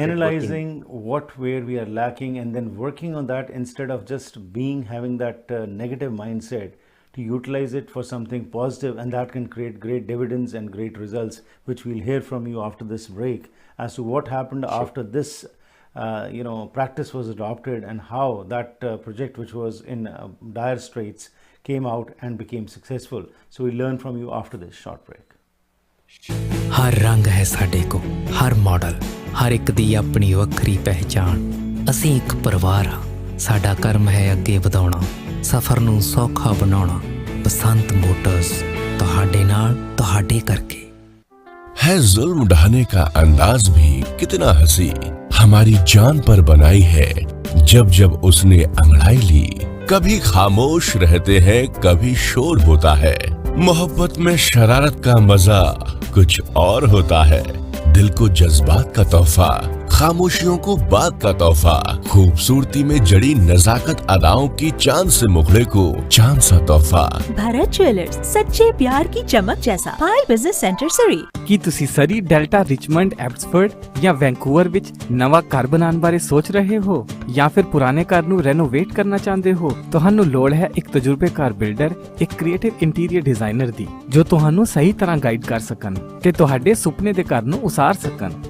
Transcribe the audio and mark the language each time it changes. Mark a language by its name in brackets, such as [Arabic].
[English] analyzing where we are lacking and then working on that instead of just having that negative mindset, to utilize it for something positive, and that can create great dividends and great results, which we'll hear from you after this break as to what happened after this practice was adopted and how that project, which was in dire straits, came out and became successful. So we'll learn from you after this short break. [Punjabi] ਹਰ ਰੰਗ ਹੈ ਸਾਡੇ ਕੋ, ਹਰ model, ਹਰ ਇੱਕ ਦੀ ਆਪਣੀ ਵੱਖਰੀ ਪਹਿਚਾਣ। ਅਸੀਂ ਇੱਕ ਪਰਿਵਾਰ ਹਾਂ, ਸਾਡਾ ਕਰਮ ਹੈ ਅੱਗੇ ਵਧਾਉਣਾ, ਸਫ਼ਰ ਨੂੰ ਸੌਖਾ ਬਣਾਉਣਾ। ਬਸੰਤ ਮੋਟਰਸ, ਤੁਹਾਡੇ ਨਾਲ, ਤੁਹਾਡੇ ਕਰਕੇ। [Hindi] है जुल्म ढाने का अंदाज भी कितना हंसी, हमारी जान पर बनाई है जब जब उसने अंगड़ाई ली। कभी खामोश रहते हैं, कभी शोर होता है। मोहब्बत में शरारत का मजा कुछ और होता है। दिल को जज्बात का तोहफा, खामोशियों को बात का तोहफा, खूबसूरती में जड़ी नजाकत अदाओं की चांद से मुखड़े को चांद सा तोहफा। भारत ज्वेलर्स, सच्चे प्यार की चमक जैसा। फाइल बिजनेस सेंटर सरी। [Punjabi] ਕੀ ਤੁਸੀਂ ਸਰੀ, ਡੈਲਟਾ, ਰਿਚਮੰਡ, ਐਬਸਫੋਰਡ ਜਾਂ ਵੈਂਕੂਵਰ ਵਿੱਚ ਨਵਾਂ ਘਰ ਬਣਾਉਣ ਬਾਰੇ ਸੋਚ ਰਹੇ ਹੋ ਜਾਂ ਫਿਰ ਪੁਰਾਣੇ ਘਰ ਨੂੰ ਰੈਨੋਵੇਟ ਕਰਨਾ ਚਾਹੁੰਦੇ ਹੋ? ਤੁਹਾਨੂੰ ਲੋੜ ਹੈ ਇੱਕ ਤਜਰਬੇਕਾਰ ਬਿਲਡਰ, ਇੱਕ ਕ੍ਰੀਏਟਿਵ ਇੰਟੀਰੀਅਰ ਡਿਜ਼ਾਈਨਰ ਦੀ, ਜੋ ਤੁਹਾਨੂੰ ਸਹੀ ਤਰ੍ਹਾਂ ਗਾਈਡ ਕਰ ਸਕਣ ਤੇ ਤੁਹਾਡੇ ਸੁਪਨੇ ਦੇ ਘਰ ਨੂੰ ਉਸਾਰ ਸਕਣ।